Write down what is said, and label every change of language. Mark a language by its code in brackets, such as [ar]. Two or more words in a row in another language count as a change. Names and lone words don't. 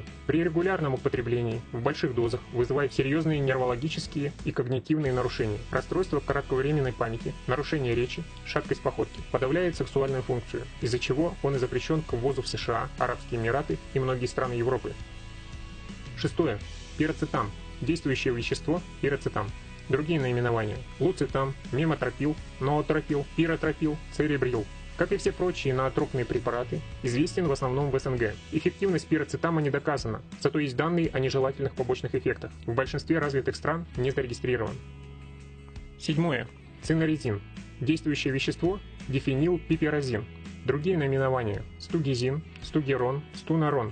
[ru] При регулярном употреблении в больших дозах вызывает серьезные нейрологические и когнитивные нарушения, расстройства кратковременной памяти, нарушение речи, шаткость походки, подавляет сексуальную функцию, из-за чего он и запрещен к ввозу в США, Арабские Эмираты и многие страны Европы. Шестое. Пироцетам. Действующее вещество – пироцетам. Другие наименования: луцетам, мемотропил, ноотропил, пиротропил, церебрил. Как и все прочие ноотропные препараты, известен в основном в СНГ. Эффективность пироцетама не доказана, зато есть данные о нежелательных побочных эффектах. В большинстве развитых стран не зарегистрирован. Седьмое. Цинорезин. Действующее вещество – дифенилпипиразин. Другие наименования: стугизин, стугерон, стунарон.